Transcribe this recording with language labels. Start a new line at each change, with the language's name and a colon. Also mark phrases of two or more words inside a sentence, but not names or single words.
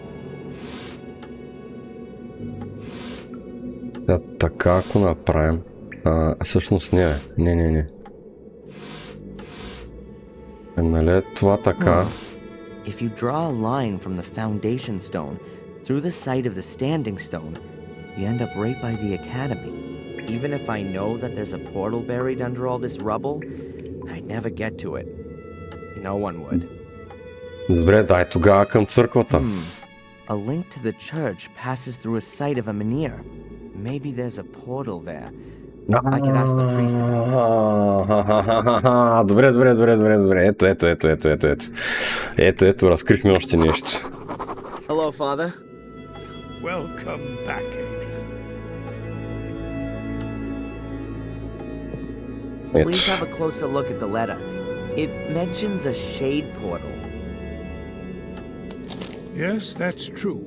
Bulgarian: Така, ако направим... Всъщност не. Нали е това така?
English: If you draw a line from the foundation stone through the site of the standing stone, you end up right by the academy. Even if I know that there's a portal buried under all this rubble, I'd never get to it. No one would.
Bulgarian: Добре, дай тогава към църквата.
English: A link to the church passes through a site of a menhir. Maybe there's a portal there. I could ask the priest about
Bulgarian: Добре. Ето, разкрихме още нещо.
English: Hello, Father. Welcome back, Adrian. Please have a closer look at the letter. It mentions a shade portal. Yes, that's true.